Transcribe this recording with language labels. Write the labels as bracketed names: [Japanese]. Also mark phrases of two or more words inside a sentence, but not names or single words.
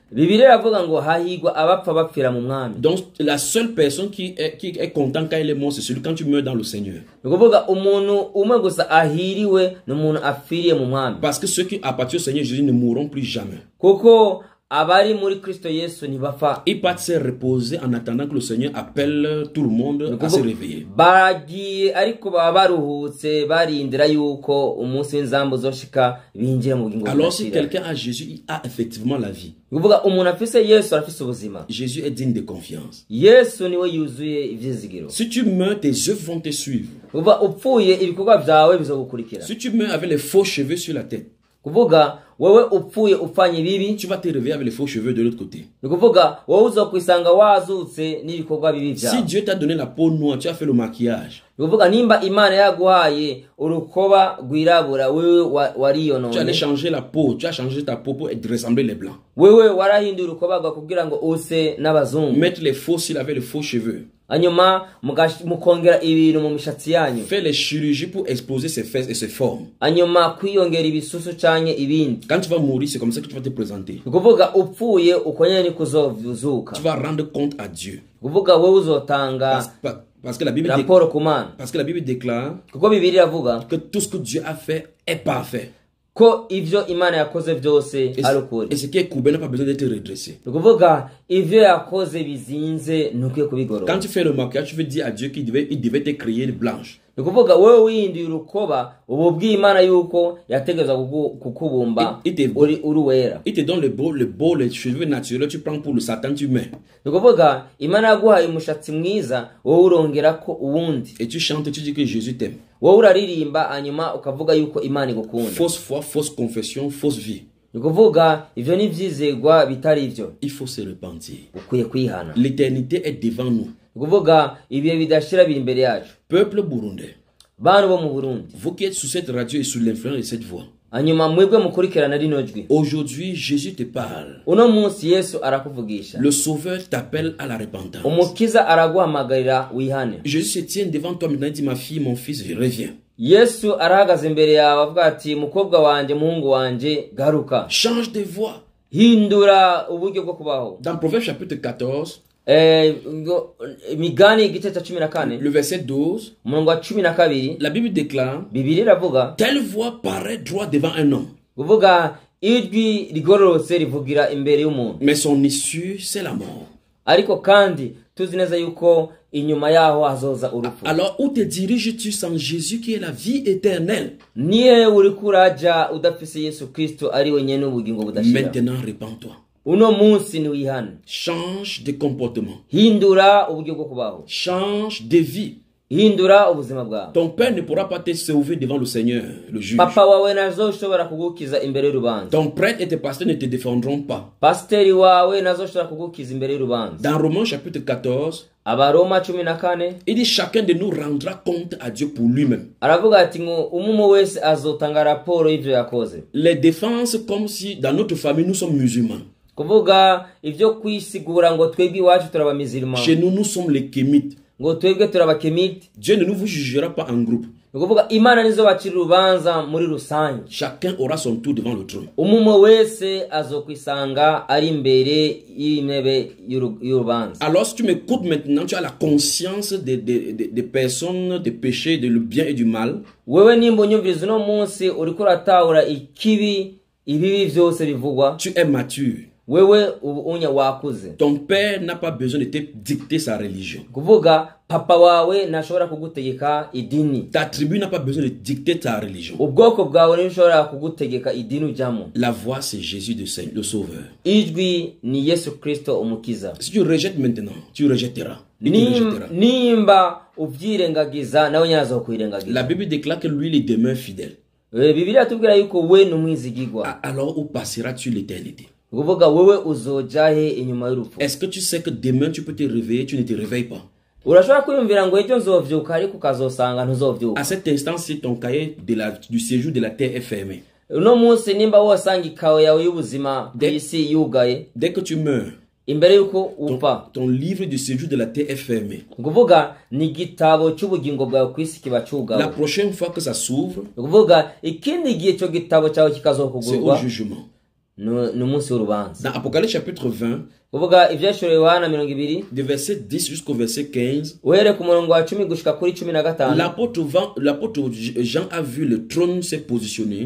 [French] Donc la seule personne qui est content quand il est mort, c'est celui quand tu meurs dans le Seigneur. Parce que ceux qui appartiennent au Seigneur Jésus ne mourront plus jamais. [Rundi] Abari muri Kristo Yesu ntibapfa. [French] Ils partent se reposer en attendant que le Seigneur appelle tout le monde à se réveiller. [Rundi] Bagiye ariko baba baruhutse barindira yuko umunsi w'inzambo zoshika binjira mu bugingo. [French] Alors si quelqu'un a Jésus, il a effectivement la vie. [Rundi] Kuvuga umuntu afise Yesu arafise ubuzima. [French] Jésus est digne de confiance. [Rundi] Yesu niwe yuzuye ivyizigiro. [French] Si tu meurs, tes œuvres vont te suivre. [Rundi] Kuvuga upfuye ibikorwa byawe bizogukurikira. [French] Si tu meurs avec les faux cheveux sur la tête, [Rundi] kuvuga wewe upfuye upfanye bibi, [French] tu vas te réveiller avec les faux cheveux de l'autre côté. [Rundi] Kuvuga wewe uzokwisanga wazutse n'ibikorwa bibi byawe. [French] Si Dieu t'a donné la peau noire, tu as fait le maquillage. [Rundi] Kuvuga nimba Imana yaguhaye urukoba rwirabura wewe wariyonone. [French] Tu allais changer la peau, tu as changé ta peau pour ressembler les blancs. [Rundi] Wewe warahindura urukoba rwa kugira ngo use n'abazungu. [French] Mettre les faux cils avec les faux cheveux. [Rundi] Hanyuma mukongera ibintu mu mishatsi yanyu. [French] Fais les chirurgies pour exposer ses fesses et ses formes. [Rundi] Hanyuma kwiyongera ibisusu canke ibindi. [French] Quand tu vas mourir, c'est comme ça que tu vas te présenter. [Rundi] Kuvuga upfuye ukonyene kuzovuzuka. [French] Tu vas rendre compte à Dieu. [Rundi] Kuvuga wewe uzotanga [French] parce que la Bible [Rundi] rapport kumana. [French] Parce que la Bible déclare [Rundi] kuko Bibiliya avuga [French] que tout ce que Dieu a fait est parfait. [Rundi] ko ivyo Imana yakoze byose ari ukuri. [French] Et ce qui est courbé n'a pas besoin d'être redressé. [Rundi] Ukuvuga ivyo yakoze bizinze ntukwiye kubigorora. [French] Quand tu fais le maquillage, tu veux dire à Dieu qu'il devait te créer de blanche. [Rundi] Ukuvuga wewe wihinduye urukoba ubu bw'Imana yuko yategeza kukubumba uri uruwera. [French] Il te donne le beau, les cheveux naturels, tu prends pour le Satan, tu mets. [Rundi] Ukuvuga Imana yaguhaye umushatsi mwiza wowe urongera ko uwundi. [French] Et tu chantes, tu dis que Jésus t'aime. [Rundi] Wowe uraririmba anyuma ukavuga yuko Imana igukunda. [French] Fausse foi, fausse confession, fausse vie. [Rundi] Ukuvuga ivyo ni vyizegwa bitari ivyo. [French] Il faut se repentir. [Rundi] Ukwiye kwihana. [French] L'éternité est devant nous. [Rundi] Ukuvuga ibihe bidashira biri imbere yacu. [French] Peuple burundais, [Rundi] bantu bo mu Burundi, [French] vous qui êtes sous cette radio et sous l'influence de cette voix, [Rundi] anyuma mwebwe mukurikirana rino jwi, [French] aujourd'hui Jésus te parle. [Rundi] uno munsi Yesu arakuvugisha. [French] Le Sauveur t'appelle à la repentance. [Rundi] Umukiza araguhamagarira wihane. [French] Jésus se tient devant toi maintenant et dit, ma fille, mon fils, je reviens. [Rundi] Yesu arahagaze imbere yawe avuga ati mukobwa wanje muhungu wanje garuka. [French] Change de voix. [Rundi] Hindura uburyo bwo kubaho. [French] Dans Proverbe chapitre 14, [Rundi] Migani igice cya 14, [French] le verset 12, [Rundi] umurongo wa 12, [French] la Bible déclare, [Rundi] Bibiliya iravuga, [French] telle voix paraît droit devant un homme, [Rundi] uvuga ijwi rigororotse rivugira imbere y'umuntu, [French] mais son issue c'est la mort. [Rundi] ariko kandi tuzi neza yuko inyuma yaho hazoza urupfu. [French] Alors où te diriges-tu sans Jésus qui est la vie éternelle? [Rundi] Niye uri kuraja udafise Yesu Kristo ari wenyene ubugingo budashira. [French] Maintenant repens-toi. [Rundi] Uno munsi ni wihane. [French] Change de comportement. [Rundi] Hindura uburyo bwo kubaho. [French] Change de vie. [Rundi] Hindura ubuzima bwawe. [French] Ton père ne pourra pas te sauver devant le Seigneur, le juge. [Rundi] Papa wawe nazoshobora kugukiza imbere y'urubanza. [French] Ton prêtre et tes pasteurs ne te défendront pas. [Rundi] Pasteri wawe nazoshobora kugukiza imbere y'urubanza. [French] Dans Romains chapitre 14, [Rundi] Abaroma 14, [French] il dit chacun de nous rendra compte à Dieu pour lui-même. [Rundi] aravuga ati ngo umumu wese azotanga raporo y'ivyo yakoze. [French] Les défenses comme si dans notre famille nous sommes musulmans. [Rundi] Kuvuga ivyo kwisigura ngo twebwe iwacu turabamizirima. [French] Chez nous, nous sommes les kémites. [Rundi] Ngo twebwe turabakemiti. [French] Dieu ne nous jugera pas en groupe. [Rundi] Kuvuga Imana nizo bacira urubanza muri rusange. [French] Chacun aura son tour devant le trône. [Rundi] Umumu wese azokwisanga ari imbere y'intebe y'urubanza. [French] Alors si tu m'écoutes maintenant, tu as la conscience des personnes, des péchés, de le bien et du mal. [Rundi] Wewe nimba unyumviriza uno munsi uriko uratahura ikibi ibibi vyose bivugwa. [French] Tu es mature. [Rundi] Wewe unya wakuze. [French] Ton père n'a pas besoin de te dicter sa religion. [Rundi] Kuvuga papa wawe nashobora kugutegeka idini. [French] Ta tribu n'a pas besoin de dicter ta religion. [Rundi] Ubwoko bwawe nishobora kugutegeka idini ujamo. [French] La voix c'est Jésus le Sauveur. [Rundi] Ijwi ni Yesu Kristo umukiza. [French] Si tu rejettes maintenant, tu rejetteras. [Rundi] Nimba uvyirengagiza nawe nyazo kwirengagiza. [French] La Bible déclare que lui il demeure fidèle. [Rundi] Bibiliya tubwira yuko we numwizigirwa. [French] Alors où passeras-tu l'éternité? [Rundi] Kuvuga wewe uzojahe inyuma y'urupfu. [French] Est-ce que tu sais que demain tu peux te réveiller, tu ne te réveilles pas? [Rundi] Urashobora kwiyumvira ngo ejo nzovyuka ariko ukazosanga ntuzovyuka. [French] À cet instant, si ton cahier du séjour de la terre est fermé, [Rundi] uno munsi nimba wosanga ikawe yawe y'ubuzima bw'isi yugaye, [French] dès que tu meurs, [Rundi] imbere yuko upfa, [French] ton livre de séjour de la terre est fermé. [Rundi] Kuvuga ni igitabo cy'ubugingo bwawe kwisi kiba cyugawe. [French] La prochaine fois que ça s'ouvre, [Rundi] Kuvuga ikindi gihe cyo gitabo cyawe [French] c'est [Rundi] kikazokugurwa, [French] au jugement. [Rundi] ni umunsi w'urubanza. [French] Dans Apocalypse chapitre 20, [Rundi] Kuvuga ivyashuro Yohana 20, [French] de verset 10 jusqu'au verset 15, [Rundi] uhere ku murongo wa 10 gushika kuri 15. [French] l'apôtre Jean a vu le trône se positionner.